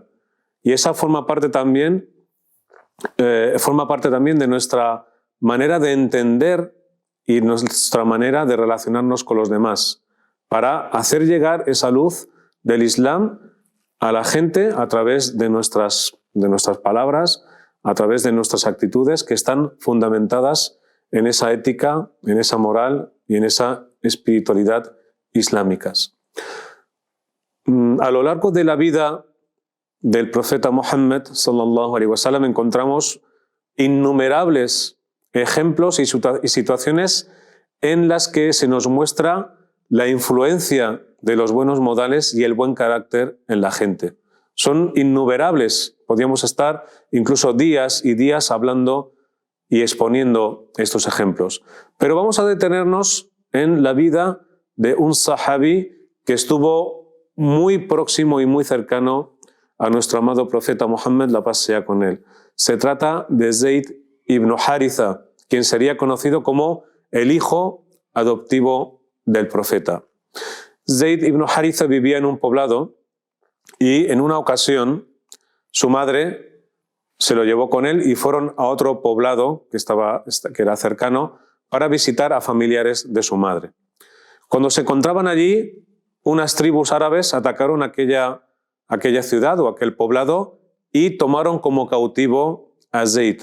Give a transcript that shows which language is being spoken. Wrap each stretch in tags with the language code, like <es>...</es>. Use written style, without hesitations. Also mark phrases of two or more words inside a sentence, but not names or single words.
<es>Y esa forma parte también de nuestra manera de entender y nuestra manera de relacionarnos con los demás, para hacer llegar esa luz del Islam a la gente a través de nuestras palabras, a través de nuestras actitudes, que están fundamentadas en esa ética, en esa moral y en esa espiritualidad islámicas. A lo largo de la vida del profeta Muhammad</es> <ar>صلى الله عليه وسلم</ar> <es>encontramos innumerables ejemplos y situaciones en las que se nos muestra la influencia de los buenos modales y el buen carácter en la gente. Son innumerables, podríamos estar incluso días y días hablando y exponiendo estos ejemplos. Pero vamos a detenernos en la vida de un sahabi que estuvo muy próximo y muy cercano a nuestro amado profeta Muhammad, la paz sea con él. Se trata de Zayd ibn Haritha, quien sería conocido como el hijo adoptivo del profeta. Zayd ibn Haritha vivía en un poblado y en una ocasión su madre se lo llevó con él y fueron a otro poblado que era cercano para visitar a familiares de su madre. Cuando se encontraban allí, unas tribus árabes atacaron aquella ciudad o aquel poblado y tomaron como cautivo a Zayd.</es>